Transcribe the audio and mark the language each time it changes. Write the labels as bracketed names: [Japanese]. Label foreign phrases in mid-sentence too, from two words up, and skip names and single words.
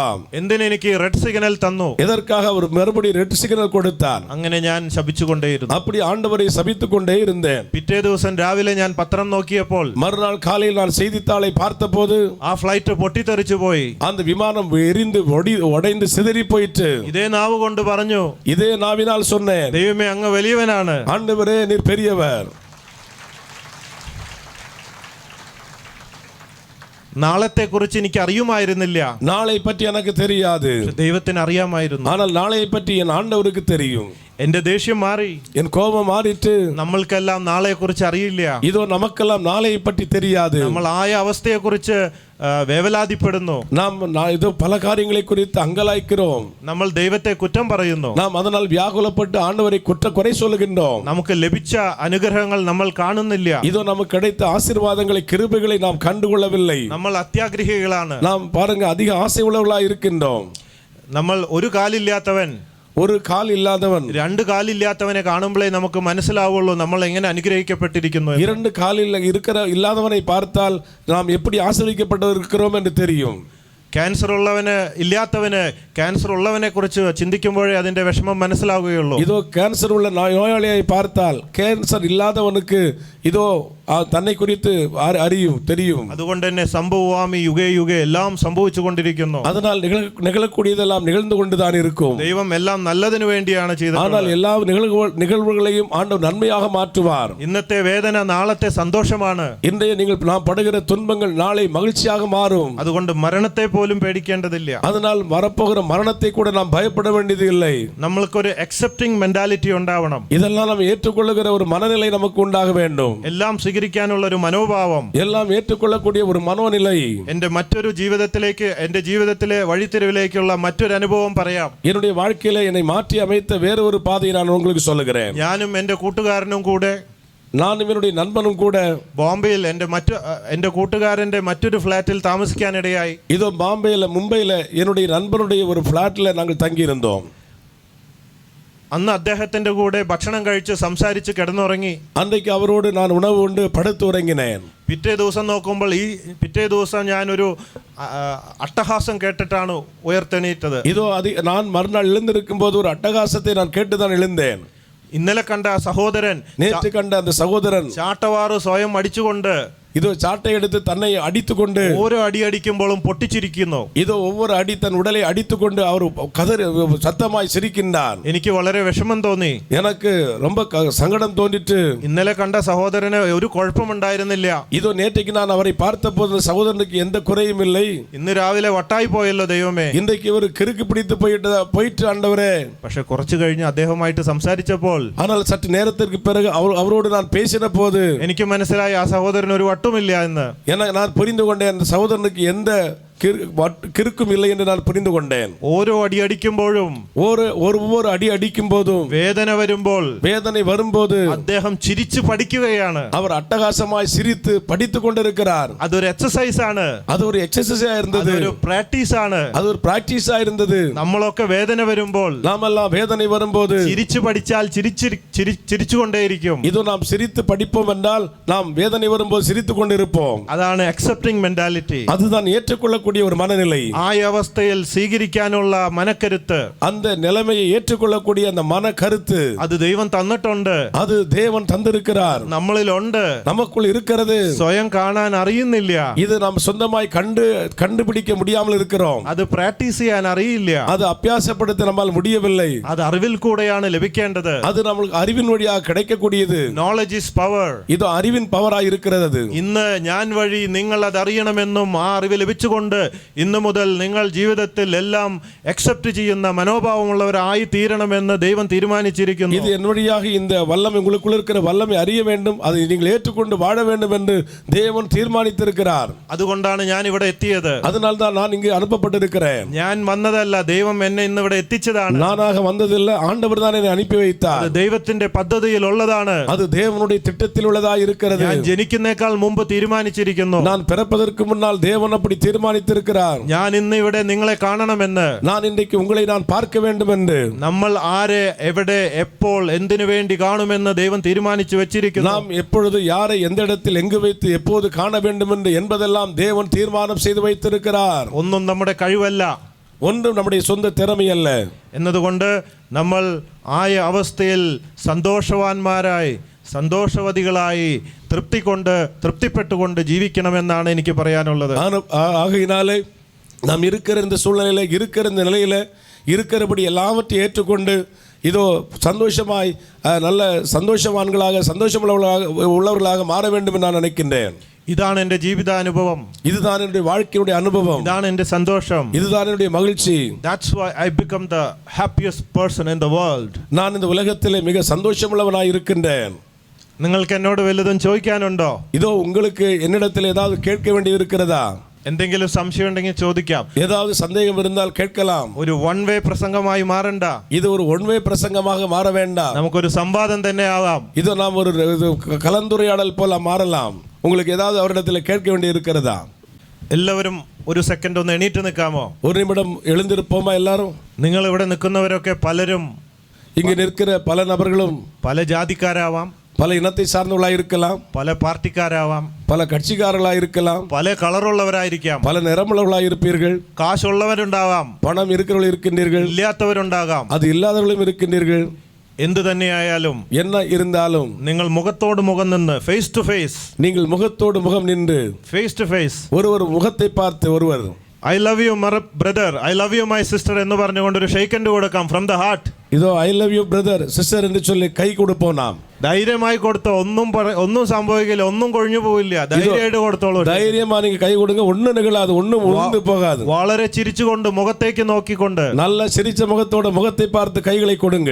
[Malayalam] എന്തിന് എനിക്ക് റെഡ് സിഗ്നൽ തന്നു? [Tamil] எதற்காக அவர் மறுபடியும் ரெட் சிக்னல் கொடுத்தார்? [Malayalam] അങ്ങനെ ഞാൻ ശപിച്ചുകൊണ്ടേയിരുന്നു. [Tamil] அப்படி ஆண்டவரை சபித்துக் கொண்டே இருந்தேன். [Malayalam] പിറ്റേ ദിവസം രാവിലെ ഞാൻ പത്രം നോക്കിയപ്പോൾ, [Tamil] மறுநாள் காலையில் நான் செய்தித்தாளை பார்த்தபோது, [Malayalam] ആ ഫ്ലൈറ്റ് പൊട്ടിത്തെറിച്ചു പോയി. [Tamil] அந்த விமானம் எரிந்து உடைந்து சிதறி போயிற்று. [Malayalam] ഇതേ നാവ് കൊണ്ട് പറഞ്ഞു, [Tamil] இதே நாவினால் சொன்னேன், [Malayalam] ദൈവമേ അങ്ങ് വലിയവനാണ്. [Tamil] ஆண்டவரே நீர் பெரியவர். [Malayalam] നാളത്തെ കുറിച്ച് എനിക്ക് അറിയുമായിരുന്നില്ല. [Tamil] நாளை பற்றி எனக்கு தெரியாது. [Malayalam] ദൈവത്തിന് അറിയാമായിരുന്നു. [Tamil] ஆனால் நாளை பற்றி என் ஆண்டவருக்கு தெரியும். [Malayalam] എന്റെ ദേഷ്യം മാറി. [Tamil] என் கோபம் மாறிட்டு. [Malayalam] നമ്മൾക്കെല്ലാം നാളെ കുറിച്ച് അറിയില്ല. [Tamil] இதோ நமக்கெல்லாம் நாளையை பற்றி தெரியாது. [Malayalam] നമ്മൾ ആയ അവസ്ഥയെ കുറിച്ച് വേവലാതിപ്പെടുന്നു. [Tamil] நாம் இதோ பல காரியங்களை குறித்து அங்கலாய்க்கிறோம். [Malayalam] നമ്മൾ ദൈവത്തെ കുറ്റം പറയുന്നു. [Tamil] நாம் அதனால் வியாகுலப்பட்டு ஆண்டவரை குறை சொல்லுகின்றோம். [Malayalam] നമുക്ക് ലഭിച്ച അനുഗ്രഹങ്ങൾ നമ്മൾ കാണുന്നില്ല. [Tamil] இதோ நமக்கு கிடைத்த ஆசீர்வாதங்களை கிருபைகளை நாம் கண்டுகொள்ளவில்லை. [Malayalam] നമ്മൾ അത്യാഗ്രഹികളാണ്. [Tamil] நாம் பாருங்க அதிக ஆசை உள்ளவர்களாய் இருக்கின்றோம். [Malayalam] നമ്മൾ ഒരു കാലില്ലാത്തവൻ, [Tamil] ஒரு கால் இல்லாதவன், [Malayalam] രണ്ട് കാലില്ലാത്തവനെ കാണുമ്പോഴേ നമുക്ക് മനസ്സിലാവുള്ളൂ നമ്മൾ എങ്ങനെ അനുഗ്രഹിക്കപ്പെട്ടിരിക്കുന്നു. [Tamil] இரண்டு காலில் இல்லாதவனை பார்த்தால் நாம் எப்படி ஆசீர்வதிக்கப்பட்டிருக்கிறோம் என்று தெரியும். [Malayalam] ക്യാൻസർ ഇല്ലാത്തവന് ക്യാൻസർ ഉള്ളവനെ കുറിച്ച് ചിന്തിക്കുമ്പോഴേ അതിന്റെ വിഷമം മനസ്സിലാവുകയുള്ളൂ. [Tamil] இதோ கேன்சர் உள்ள நோயாளியை பார்த்தால் கேன்சர் இல்லாதவனுக்கு இதோ தன்னை குறித்து தெரியும். [Malayalam] അതുകൊണ്ട് തന്നെ [Sanskrit] സംഭവാമി യുഗേ യുഗേ [Malayalam] എല്ലാം സംഭവിച്ചുകൊണ്ടിരിക്കുന്നു. [Tamil] அதனால் நிகழக்கூடியதெல்லாம் நிகழ்ந்து கொண்டுதான் இருக்கும். [Malayalam] ദൈവം എല്ലാം നല്ലതിനു വേണ്ടിയാണ് ചെയ്തത്. [Tamil] ஆனால் எல்லா நிகழ்வுகளையும் ஆண்டவர் நன்மையாக மாற்றுவார். [Malayalam] ഇന്നത്തെ വേദന നാളത്തെ സന്തോഷമാണ്. [Tamil] இன்றைய நாம் படுகிற துன்பங்கள் நாளை மகிழ்ச்சியாக மாறும். [Malayalam] അതുകൊണ്ട് മരണത്തെ പോലും പേടിക്കേണ്ടതില്ല. [Tamil] அதனால் வரப்போகிற மரணத்தை கூட நாம் பயப்பட வேண்டியது இல்லை. [Malayalam] നമ്മൾക്കൊരു [English] accepting mentality [Malayalam] ഉണ്ടാവണം. [Tamil] இதெல்லாம் நாம் ஏற்றுக்கொள்ளுகிற ஒரு மனநிலை நமக்கு உண்டாக வேண்டும். [Malayalam] എല്ലാം സ്വീകരിക്കാനുള്ള ഒരു മനോഭാവം, [Tamil] எல்லாம் ஏற்றுக்கொள்ளக்கூடிய ஒரு மனோநிலை. [Malayalam] എന്റെ ജീവിതത്തിലെ വഴിത്തിരിവിലേക്കുള്ള മറ്റൊരു അനുഭവം പറയാം. [Tamil] என்னுடைய வாழ்க்கையில என்னை மாற்றி அமைத்த வேற ஒரு பாதையை நான் உங்களுக்கு சொல்லுகிறேன். [Malayalam] ഞാനും എന്റെ കൂട്ടുകാരനും കൂടെ [Tamil] நானும் என்னுடைய நண்பனும் கூட [Malayalam] ബോംബെയിൽ എൻ്റെ കൂട്ടുകാരൻ്റെ മറ്റൊരു ഫ്ലാറ്റിൽ താമസിക്കാനിടയായി. [Tamil] இதோ பாம்பேல மும்பையில என்னுடைய நண்பனுடைய ஒரு ஃபிளாட்ல நாங்கள் தங்கி இருந்தோம். [Malayalam] അന്ന് അദ്ദേഹത്തിന്റെ കൂടെ ഭക്ഷണം കഴിച്ച് സംസാരിച്ച് കിടന്നുറങ്ങി. [Tamil] அன்றைக்கு அவரோடு நான் உணவு உண்டு படுத்து உறங்கினேன். [Malayalam] പിറ്റേ ദിവസം നോക്കുമ്പോൾ പിറ്റേ ദിവസം ഞാനൊരു അട്ടഹാസം കേട്ടിട്ടാണ് ഉയർത്തെണീറ്റത്. [Tamil] இதோ நான் மறுநாள் எழுந்திருக்கும் போது ஒரு அட்டகாசத்தை நான் கேட்டுதான் எழுந்தேன். [Malayalam] ഇന്നലെ കണ്ട സഹോദരൻ, [Tamil] நேற்று கண்ட அந்த சகோதரன் [Malayalam] ചാട്ടവാറ് സ്വയം അടിച്ചുകൊണ്ട് [Tamil] இதோ சாட்டை எடுத்து தன்னை அடித்துக்கொண்டு [Malayalam] ഓരോ അടി അടിക്കുമ്പോഴും പൊട്ടിച്ചിരിക്കുന്നു. [Tamil] இதோ ஒவ்வொரு அடி தன் உடலை அடித்துக்கொண்டு அவர் கதறி சத்தமாய் சிரிக்கின்றார். [Malayalam] എനിക്ക് വളരെ വിഷമം തോന്നി. [Tamil] எனக்கு ரொம்ப சங்கடம் தோன்றிட்டு. [Malayalam] ഇന്നലെ കണ്ട സഹോദരന് ഒരു കുഴപ്പമുണ്ടായിരുന്നില്ല. [Tamil] இதோ நேற்றைக்கு நான் அவரை பார்த்தபோது சகோதரனுக்கு எந்த குறையும் இல்லை. [Malayalam] ഇന്ന് രാവിലെ വട്ടായി പോയല്ലോ ദൈവമേ. [Tamil] இன்றைக்கு ஒரு கிறுக்கு பிடித்து போயிட்டு ஆண்டவரே. [Malayalam] പക്ഷെ കുറച്ചു കഴിഞ്ഞ് അദ്ദേഹവുമായിട്ട് സംസാരിച്ചപ്പോൾ, [Tamil] ஆனால் சற்று நேரத்திற்கு பிறகு அவரோடு நான் பேசின போது [Malayalam] എനിക്ക് മനസ്സിലായി ആ സഹോദരൻ ഒരു വട്ടുമില്ല എന്ന്. [Tamil] நான் புரிந்து கொண்டேன் அந்த சகோதரனுக்கு எந்த கிறுக்கும் இல்லை என்று நான் புரிந்து கொண்டேன். [Malayalam] ഓരോ അടി അടിക്കുമ്പോഴും, [Tamil] ஒவ்வொரு அடி அடிக்கும் போதும், வேதனை வரும்போது [Malayalam] അദ്ദേഹം ചിരിച്ചു പഠിക്കുകയാണ്. [Tamil] அவர் அட்டகாசமாய் சிரித்து படித்துக் கொண்டிருக்கிறார். [Malayalam] അതൊരു എക്സസൈസ് ആണ്. [Tamil] அது ஒரு எக்ஸசைஸா இருந்தது. [Malayalam] ഒരു പ്രാക്ടീസ് ആണ്. [Tamil] அது ஒரு பிராக்டீஸா இருந்தது. [Malayalam] നമ്മളൊക്കെ വേദന വരുമ്പോൾ, [Tamil] நாமெல்லாம் வேதனை வரும்போது [Malayalam] ചിരിച്ചു പഠിച്ചാൽ ചിരിച്ചുകൊണ്ടേയിരിക്കും. [Tamil] இதோ நாம் சிரித்து படிப்போம் என்றால் நாம் வேதனை வரும்போது சிரித்துக் கொண்டிருப்போம். [Malayalam] അതാണ് [English] accepting mentality. [Tamil] அதுதான் ஏற்றுக்கொள்ள ஒரு மனநிலை. [Malayalam] ആ അവസ്ഥയിൽ സ്വീകരിക്കാനുള്ള മനക്കരുത്ത്, [Tamil] அந்த நிலைமையை ஏற்றுக்கொள்ளக்கூடிய அந்த மனக்கருத்து, [Malayalam] அது ദൈവം തന്നിട്ടുണ്ട്. [Tamil] அது தேவன் தந்திருக்கிறார். [Malayalam] നമ്മളിലുണ്ട്, [Tamil] நமக்குள் இருக்கிறது. [Malayalam] സ്വയം കാണാൻ അറിയുന്നില്ല. [Tamil] இது நாம் சொந்தமாய் கண்டுபிடிக்க முடியாமல் இருக்கிறோம். [Malayalam] അത് പ്രാക്ടീസ് ചെയ്യാൻ അറിയില്ല. [Tamil] அது அபியாசப்படுத்த நம்மால் முடியவில்லை. [Malayalam] അത് അറിവിൽ കൂടെയാണ് ലഭിക്കേണ്ടത്. [Tamil] அது நமக்கு அறிவின் வழியாக கிடைக்கக்கூடியது. [English] knowledge is power. [Tamil] இது அறிவின் பவராய் இருக்கிறது. [Malayalam] ഇന്ന് ഞാൻ വഴി നിങ്ങൾ അത് അറിയണമെന്നും ആ അറിവ് ലഭിച്ചുകൊണ്ട് ഇന്നു മുതൽ നിങ്ങൾ ജീവിതത്തിൽ എല്ലാം അക്സെപ്റ്റ് ചെയ്യുന്ന മനോഭാവമുള്ളവരായി തീരണമെന്ന് ദൈവം തീരുമാനിച്ചിരിക്കുന്നു. [Tamil] இது என் வழியாக இந்த வல்லமை உங்களுக்குள்ள இருக்கிற வல்லமை அறிய வேண்டும், அதை நீங்கள் ஏற்றுக்கொண்டு வாழ வேண்டும் என்று தேவன் தீர்மானித்திருக்கிறார். [Malayalam] അതുകൊണ്ടാണ് ഞാൻ ഇവിടെ എത്തിയത്. [Tamil] அதனால தான் நான் இங்கு அனுப்பப்பட்டிருக்கிறேன். [Malayalam] ഞാൻ വന്നതല്ല, ദൈവം എന്നെ ഇന്ന് ഇവിടെ എത്തിച്ചതാണ്. [Tamil] நானாக வந்ததில்லை, ஆண்டவர் தான் என்னை அனுப்பி வைத்தார். [Malayalam] അത് ദൈവത്തിന്റെ പദ്ധതിയിൽ ഉള്ളതാണ്. [Tamil] அது தேவனுடைய திட்டத்தில் உள்ளதாக இருக்கிறது. [Malayalam] ഞാൻ ജനിക്കുന്നേക്കാൾ മുമ്പ് തീരുമാനിച്ചിരിക്കുന്നു. [Tamil] நான் பிறப்பதற்கு முன்னால் தேவன் அப்படி தீர்மானித்திருக்கிறார். [Malayalam] ഞാൻ ഇന്ന് ഇവിടെ നിങ്ങളെ കാണണമെന്ന്, [Tamil] நான் இன்றைக்கு உங்களை நான் பார்க்க வேண்டும் என்று, [Malayalam] നമ്മൾ ആരെ എവിടെ എപ്പോൾ എന്തിനു വേണ്ടി കാണുമെന്ന് ദൈവം തീരുമാനിച്ചു വെച്ചിരിക്കുന്നു. [Tamil] நாம் எப்பொழுது யாரை எந்த இடத்தில் எங்கு வைத்து எப்போது காண வேண்டும் என்று என்பதெல்லாம் தேவன் தீர்மானம் செய்து வைத்திருக்கிறார். [Malayalam] ഒന്നും നമ്മുടെ കഴിവല്ല, [Tamil] ஒன்றும் நம்முடைய சொந்த திறமை அல்ல. [Malayalam] എന്നതുകൊണ്ട് നമ്മൾ ആയ അവസ്ഥയിൽ സന്തോഷവാന്മാരായി, സന്തോഷവതികളായി, തൃപ്തിപ്പെട്ടുകൊണ്ട് ജീവിക്കണമെന്നാണ് എനിക്ക് പറയാനുള്ളത്. [Tamil] ஆகையினாலே நாம் இருக்கிற இந்த சூழ்நிலையில, இருக்கிற இந்த நிலையில இருக்கிறபடி எல்லாவற்றையும் ஏற்றுக்கொண்டு இதோ சந்தோஷமாய் நல்ல சந்தோஷவான்களாக உள்ளவர்களாக மாற வேண்டும் என்று நான் நினைக்கின்றேன். [Malayalam] ഇതാണ് എൻ്റെ ജീവിതാനുഭവം. [Tamil] இதுதான் என்னுடைய வாழ்க்கையுடைய அனுபவம். [Malayalam] ഇതാണ് എൻ്റെ സന്തോഷം. [Tamil] இதுதான் என்னுடைய மகிழ்ச்சி. [English] That's why I become the happiest person in the world. [Tamil] நான் இந்த உலகத்திலே மிக சந்தோஷமுள்ளவனாய் இருக்கின்றேன். [Malayalam] നിങ്ങൾക്ക് എന്നോട് വല്ലതും ചോദിക്കാനുണ്ടോ? [Tamil] இதோ உங்களுக்கு என்னிடத்தில் ஏதாவது கேட்க வேண்டியது இருக்கிறதா? [Malayalam] എന്തെങ്കിലും സംശയം ഉണ്ടെങ്കിൽ ചോദിക്കാം. [Tamil] ஏதாவது சந்தேகம் இருந்தால் கேட்கலாம். [Malayalam] ഒരു [English] one way [Malayalam] പ്രസംഗമായി മാറണ്ട. [Tamil] இது ஒரு [English] one way [Tamil] பிரசங்கமாக மாற வேண்டாம். [Malayalam] നമുക്കൊരു സംവാദം തന്നെ ആവാം. [Tamil] இது நாம் ஒரு கலந்துரையாடல் போல மாறலாம். உங்களுக்கு ஏதாவது அவரிடத்தில் கேட்க வேண்டியது இருக்கிறதா? [Malayalam] എല്ലാവരും ഒരു സെക്കൻഡ് ഒന്ന് എണീറ്റ് നിൽക്കാമോ? [Tamil] ஒரு நிமிடம் எழுந்திருப்போமா எல்லாரும்? [Malayalam] നിങ്ങൾ ഇവിടെ നിൽക്കുന്നവരൊക്കെ പലരും, [Tamil] இங்கு நிற்கிற பல நபர்களும் [Malayalam] പല ജാതിക്കാരാവാം, [Tamil] பல இனத்தை சார்ந்தவர்களாக இருக்கலாம், [Malayalam] പല പാർട്ടിക്കാരാവാം, [Tamil] பல கட்சிக்காரர்களாக இருக்கலாம், [Malayalam] പല കളറുള്ളവരായിരിക്കാം, [Tamil] பல நிறமுள்ளவர்களாக இருப்பீர்கள், [Malayalam] കാശുള്ളവരുണ്ടാവാം, [Tamil] பணம் இருக்கிறவர்கள் இருக்கின்றீர்கள், [Malayalam] ഇല്ലാത്തവരുണ്ടാകാം, [Tamil] அது இல்லாதவர்களும் இருக்கின்றீர்கள். [Malayalam] എന്തു തന്നെയായാലും [Tamil] என்ன இருந்தாலும் [Malayalam] നിങ്ങൾ മുഖത്തോട് മുഖം നിന്ന്, [English] face to face, [Tamil] நீங்கள் முகத்தோடு முகம் நின்று, [English] face to face, [Tamil] ஒருவர் முகத்தை பார்த்து ஒருவர் [English] I love you brother, I love you my sister [Malayalam] എന്ന് പറഞ്ഞുകൊണ്ട് ഒരു [English] shake hand [Malayalam] കൊടുക്കാം [English] from the heart. [Tamil] இதோ [English] I love you brother sister [Tamil] என்று சொல்லி கை கொடுப்போம். நாம் [Malayalam] ധൈര്യമായി കൊടുത്തോ, ഒന്നും സംഭവിക്കില്ല, ഒന്നും കൊഴിഞ്ഞു പോവില്ല. ധൈര്യമായിട്ട് കൊടുത്തോളൂ. [Tamil] தைரியமா நீங்க கை கொடுங்க, ஒண்ணும் நிகழாது, ஒண்ணும் உழுந்து போகாது. [Malayalam] വളരെ ചിരിച്ചുകൊണ്ട് മുഖത്തേക്ക് നോക്കിക്കൊണ്ട്, [Tamil] நல்ல சிரிச்ச முகத்தோட முகத்தை பார்த்து கைகளை கொடுங்க.